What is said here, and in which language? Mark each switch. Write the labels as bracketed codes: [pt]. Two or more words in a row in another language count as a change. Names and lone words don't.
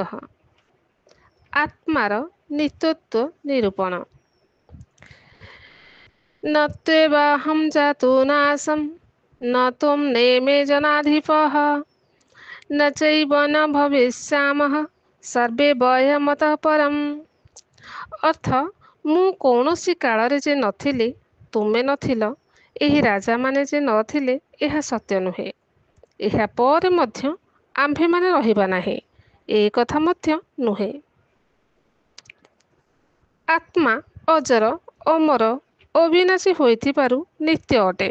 [or] ଆତ୍ମାର ନିତ୍ୟତ୍ୱ ନିରୂପଣ। [sa] न त्वेवाहं जातो नासं न त्वं नेमे जनाधिपः न चैव न भविष्यामः सर्वे वयमतः परम्। [or] अर्थ, ମୁଁ କୌଣସି କାଳରେ ଯେ ନଥିଲି, ତୁମେ ନଥିଲ, ଏହି ରାଜାମାନେ ଯେ ନଥିଲେ, ଏହା ସତ୍ୟ ନୁହେଁ। ଏହା ପରେ ମଧ୍ୟ ଆମ୍ଭେମାନେ ରହିବା ନାହିଁ, ଏ କଥା ମଧ୍ୟ ନୁହେଁ। ଆତ୍ମା ଅଜର, ଅମର, ଅବିନାଶୀ ହୋଇଥିବାରୁ ନିତ୍ୟ ଅଟେ।